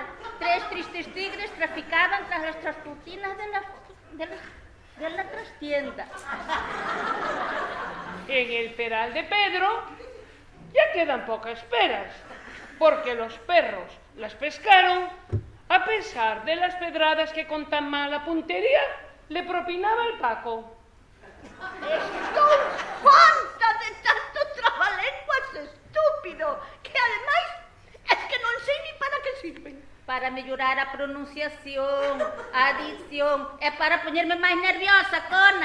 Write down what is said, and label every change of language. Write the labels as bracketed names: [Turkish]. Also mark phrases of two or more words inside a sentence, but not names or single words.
[Spanish] Tres tristes tigres traficaban tras las trascortinas de la trastienda. En el peral de Pedro ya quedan pocas peras, porque los perros las pescaron a pesar de las pedradas que con tan mala puntería le propinaba el Paco. [Galician] Estou farta de tanto trabalenguas estúpido, que ademais [Spanish] es que [Galician] non sei [Spanish] ni para que sirven. [Galician] Para mellorar a pronunciación, a dicción, e para poñerme máis nerviosa, cona.